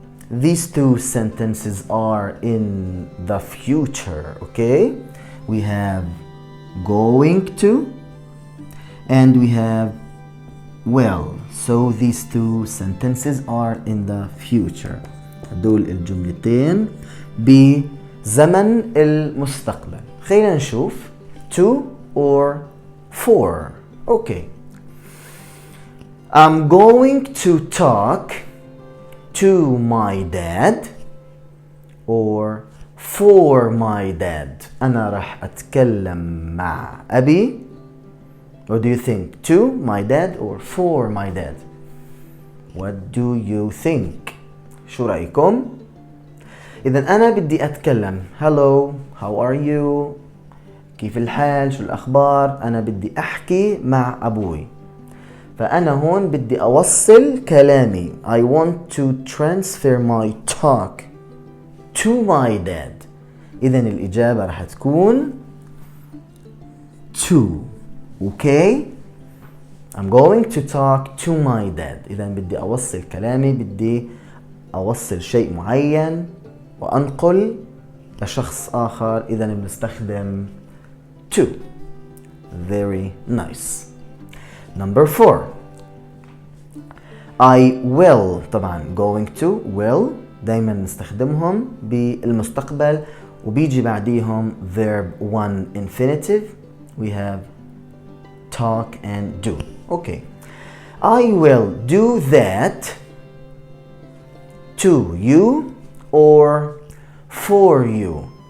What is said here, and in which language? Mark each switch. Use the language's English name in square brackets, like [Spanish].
[English] These two sentences are in the future. Okay. We have going to and we have will. So these two sentences are in the future. [Arabic] هدول الجملتين بزمن المستقبل. خلينا نشوف [English] to or for. Okay. I'm going to talk to my dad or for my dad. [Arabic] أنا راح أتكلم مع أبي. [English] What do you think? To my dad or for my dad? What do you think? [Arabic] شو رأيكم؟ إذا أنا بدي أتكلم. [English] Hello, how are you? [Arabic] كيف الحال؟ شو الأخبار؟ أنا بدي أحكي مع أبوي. فأنا هون بدي أوصل كلامي. [English] I want to transfer my talk to my dad. [Arabic] إذا الإجابة رح تكون to. [English] Okay. I'm going to talk to my dad. [Arabic] إذا بدي أوصل كلامي. بدي أوصل شيء معين وأنقل لشخص آخر. إذا بنستخدم to. [English] Very nice. Number 4. I will. [Arabic] طبعا going to will دايما نستخدمهم بالمستقبل وبيجي بعديهم verb 1 infinitive. [English] We have talk and do. Okay. I will do that to you or for you.